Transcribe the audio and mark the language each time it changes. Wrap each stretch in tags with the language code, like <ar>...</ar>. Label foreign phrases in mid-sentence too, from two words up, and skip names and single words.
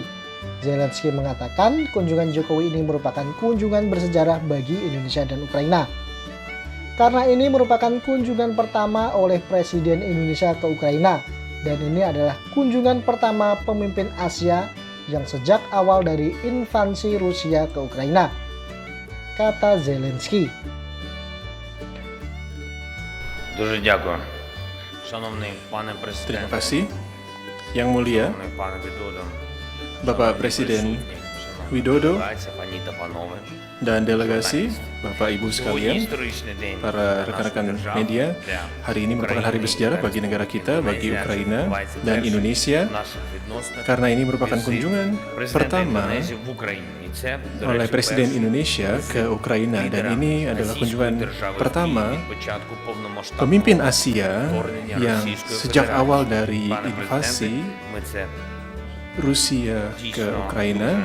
<id>Zelensky mengatakan kunjungan Jokowi ini merupakan kunjungan bersejarah bagi Indonesia dan Ukraina. Karena ini merupakan kunjungan pertama oleh Presiden Indonesia ke Ukraina, dan ini adalah kunjungan pertama pemimpin Asia yang sejak awal dari invasi Rusia ke Ukraina, kata Zelensky.</id> <uk>Дуже дякую. Шановний пане президент.</uk> <id>Terima kasih, Yang Mulia,</id> <uk>Шановний пане Widodo.</uk> <id>Bapak Presiden Widodo dan delegasi, Bapak Ibu sekalian, para rekan-rekan media, hari ini merupakan hari bersejarah bagi negara kita, bagi Ukraina dan Indonesia, karena ini merupakan kunjungan pertama oleh Presiden Indonesia ke Ukraina, dan ini adalah kunjungan pertama pemimpin Asia yang sejak awal dari invasi Rusia ke Ukraina.</id>